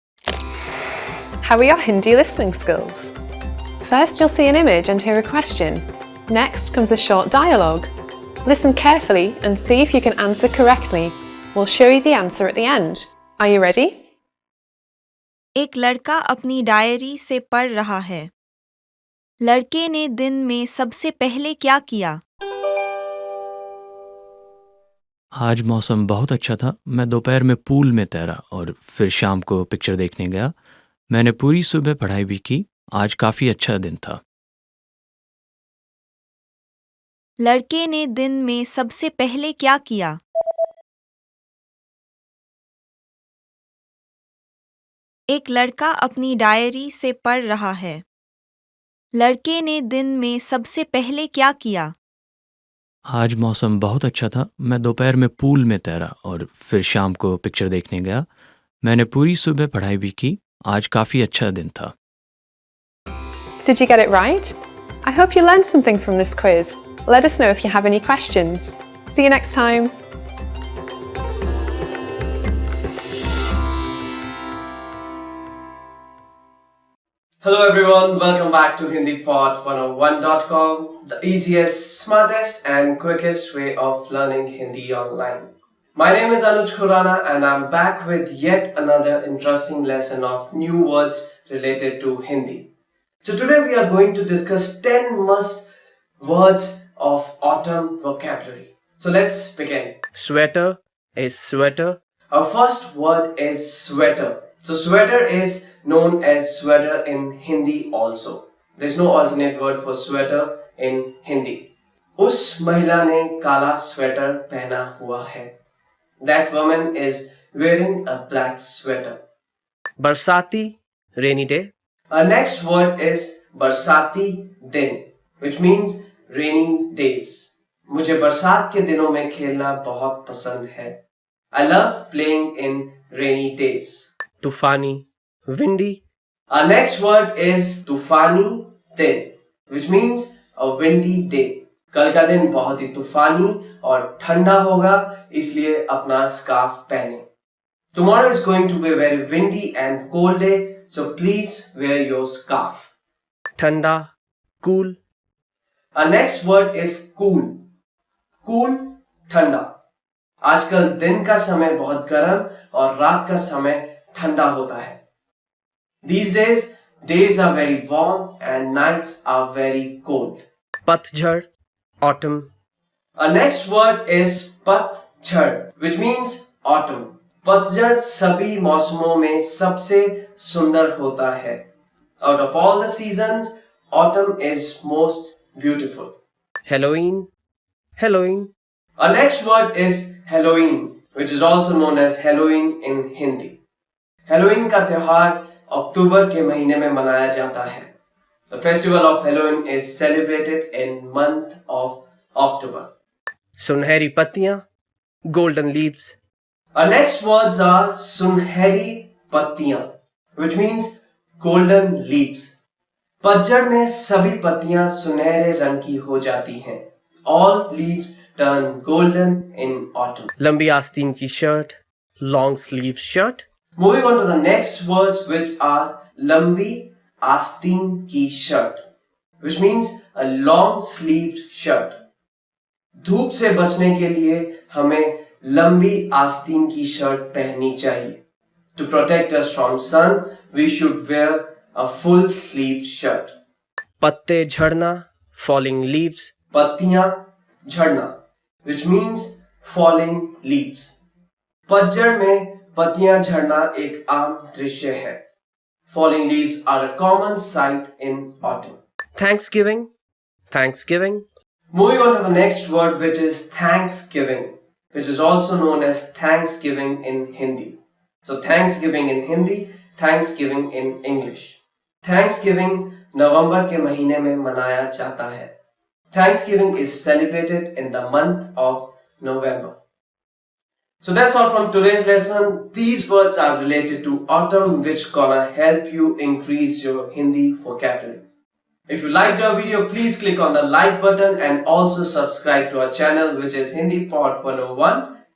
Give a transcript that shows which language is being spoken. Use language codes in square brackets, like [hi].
[en] How are your Hindi listening skills? First, you'll see an image and hear a question. Next comes a short dialogue. Listen carefully and see if you can answer correctly. We'll show you the answer at the end. Are you ready? [hi] एक लड़का अपनी diary से पढ़ रहा है। लड़के ने दिन में सबसे पहले क्या किया? आज मौसम बहुत अच्छा था। मैं दोपहर में पूल में तैरा और फिर शाम को पिक्चर देखने गया। मैंने पूरी सुबह पढ़ाई भी की। आज काफ़ी अच्छा दिन था। लड़के ने दिन में सबसे पहले क्या किया? एक लड़का अपनी डायरी से पढ़ रहा है। लड़के ने दिन में सबसे पहले क्या किया? आज मौसम बहुत अच्छा था। मैं दोपहर में पूल में तैरा और फिर शाम को पिक्चर देखने गया। मैंने पूरी सुबह पढ़ाई भी की। आज काफ़ी अच्छा दिन था। [en] Did you get it right? I hope you learned something from this quiz. Let us know if you have any questions. See you next time. Hello everyone, welcome back to HindiPod101.com, the easiest, smartest and quickest way of learning Hindi online. My name is Anuj Khurana and I'm back with yet another interesting lesson of new words related to Hindi. So today we are going to discuss 10 must words of autumn vocabulary. So let's begin. Sweater is sweater. Our first word is sweater. So sweater is known as sweater in Hindi also. There's no alternate word for sweater in Hindi. [hi] उस महिला ने काला sweater पहना हुआ है. [en] That woman is wearing a black sweater. Barsati, rainy day. Our next word is बरसाती दिन, which means rainy days. [hi] मुझे बरसात के दिनों में खेलना बहुत पसंद है. [en] I love playing in rainy days. Tufani, windy. Our next word is तूफानी दिन, which means a windy day. [hi] कल का दिन बहुत ही तूफानी और ठंडा होगा, इसलिए अपना स्कार्फ पहने. [en] Tomorrow is going to be a very windy and cold day, so please wear your scarf. Thanda, cool. Our next word is cool. Cool, ठंडा. [hi] आजकल दिन का समय बहुत गर्म और रात का समय ठंडा होता है. [en] These days are very warm and nights are very cold. Patjhad, autumn. Our next word is patjhad, which means autumn. [hi] पतझड़ सभी मौसमों में सबसे सुंदर होता है. [en] Out of all the seasons, autumn is most beautiful. Halloween, Halloween. Our next word is Halloween, which is also known as Halloween in Hindi. [hi] Halloween का त्योहार अक्टूबर के महीने में मनाया जाता है. [en] The festival of Halloween is celebrated in month of October. Sunheri pattiyan, golden leaves. Our next words are सुनहरी पत्तियां, which means golden leaves. [hi] पतझड़ में सभी पत्तियां सुनहरे रंग की हो जाती हैं. [en] All leaves turn golden in autumn. Lambi asteen ki shirt, long sleeve shirt. Moving on to the next words, which are लंबी आस्तीन की shirt, which means a long sleeved shirt. [hi] धूप से बचने के लिए हमें लंबी आस्तीन की शर्ट पहननी चाहिए. [en] To protect us from sun, we should wear a full sleeved shirt. Patte jhadna, falling leaves. पत्तियां झड़ना, which means falling leaves. [hi] पतझड़ में पत्तियां झड़ना एक आम दृश्य है. [en] Falling leaves are a common sight in autumn. Thanksgiving, Thanksgiving. Moving on to the next word, which is Thanksgiving, which is also known as Thanksgiving in Hindi. So Thanksgiving in Hindi, Thanksgiving in English. [hi] Thanksgiving नवंबर के महीने में मनाया जाता है. [en] Thanksgiving is celebrated in the month of November. So that's all from today's lesson. These words are related to autumn, which gonna help you increase your Hindi vocabulary. If you liked our video, please click on the like button and also subscribe to our channel, which is HindiPod 101.